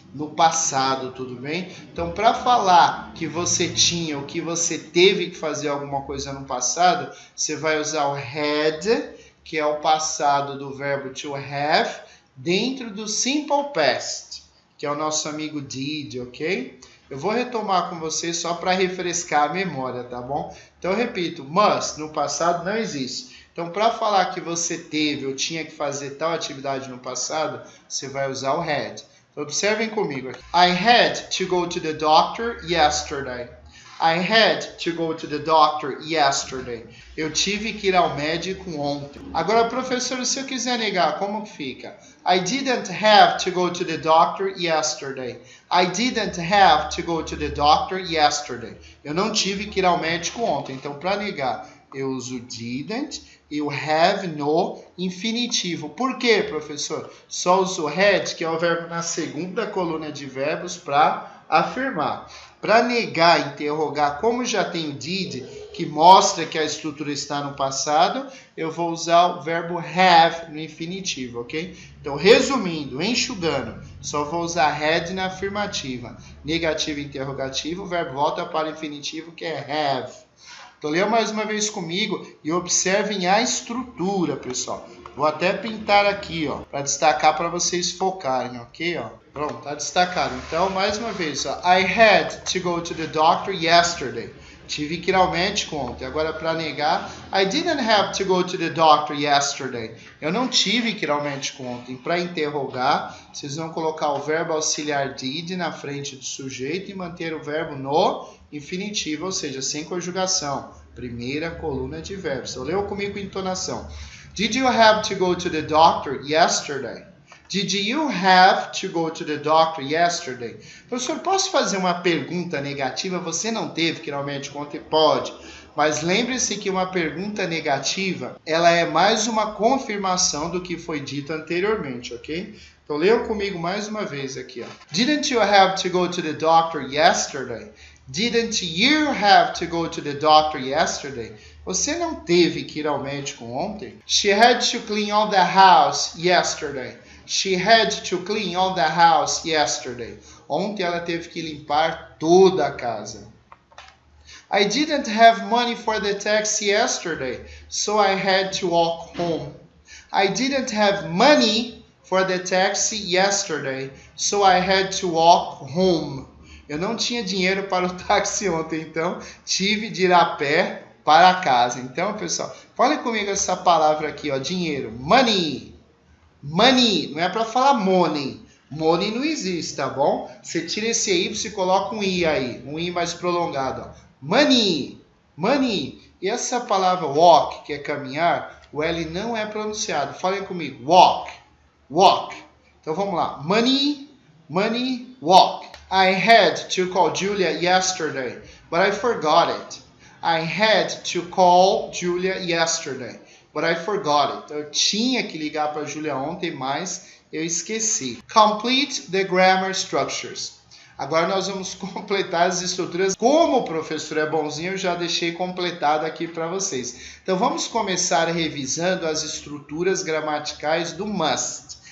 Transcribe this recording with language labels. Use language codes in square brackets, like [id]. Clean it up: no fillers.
[pt] no passado, tudo bem? Então, para falar que você tinha ou que você teve que fazer alguma coisa no passado, você vai usar o had, que é o passado do verbo to have, dentro do simple past, que é o nosso amigo did, ok? Eu vou retomar com vocês só para refrescar a memória, tá bom? Então, eu repito, must no passado não existe. Então, para falar que você teve ou tinha que fazer tal atividade no passado, você vai usar o had. Então, observem comigo. [en] I had to go to the doctor yesterday. I had to go to the doctor yesterday. [pt] Eu tive que ir ao médico ontem. Agora, professor, se eu quiser negar, como que fica? [en] I didn't have to go to the doctor yesterday. I didn't have to go to the doctor yesterday. [pt] Eu não tive que ir ao médico ontem. Então, para negar, eu uso didn't e o have no infinitivo. Por quê, professor? Só uso had, que é o verbo na segunda coluna de verbos, para afirmar. Para negar, interrogar, como já tem did, que mostra que a estrutura está no passado, eu vou usar o verbo have no infinitivo, ok? Então, resumindo, enxugando, só vou usar had na afirmativa. Negativo e interrogativo, o verbo volta para o infinitivo, que é have. Então, leia mais uma vez comigo e observem a estrutura, pessoal. Vou até pintar aqui, ó, para destacar para vocês focarem, ok? Ó. Pronto, tá destacado. Então, mais uma vez, ó, [en] I had to go to the doctor yesterday. [pt] Tive que ir ao médico ontem. Agora, para negar, [en] I didn't have to go to the doctor yesterday. [pt] Eu não tive que ir ao médico ontem. Para interrogar, vocês vão colocar o verbo auxiliar did na frente do sujeito e manter o verbo no infinitivo, ou seja, sem conjugação. Primeira coluna de verbos. Então, leu comigo com entonação. [en] Did you have to go to the doctor yesterday? Did you have to go to the doctor yesterday? [pt] Professor, posso fazer uma pergunta negativa? Você não teve que ir ao médico ontem? Pode. Mas lembre-se que uma pergunta negativa, ela é mais uma confirmação do que foi dito anteriormente, ok? Então, leiam comigo mais uma vez aqui, ó. [en] Didn't you have to go to the doctor yesterday? Didn't you have to go to the doctor yesterday? [pt] Você não teve que ir ao médico ontem? [en] She had to clean all the house yesterday. She had to clean all the house yesterday. [pt] Ontem ela teve que limpar toda a casa. [en] I didn't have money for the taxi yesterday, so I had to walk home. I didn't have money for the taxi yesterday, so I had to walk home. [pt] Eu não tinha dinheiro para o táxi ontem, então tive de ir a pé para casa. Então, pessoal, falem comigo essa palavra aqui, ó, dinheiro. Money. Money. Não é para falar money. Money não existe, tá bom? Você tira esse Y e coloca um I aí. Um I mais prolongado, ó. Money. Money. E essa palavra walk, que é caminhar, o L não é pronunciado. Falem comigo. Walk. Walk. Então, vamos lá. Money. Money. Walk. [en] I had to call Julia yesterday, but I forgot it. I had to call Julia yesterday, but I forgot it. [pt] Eu tinha que ligar para a Julia ontem, mas eu esqueci. [en] Complete the grammar structures. [pt] Agora nós vamos completar as estruturas. Como o professor é bonzinho, eu já deixei completado aqui para vocês. Então vamos começar revisando as estruturas gramaticais do must.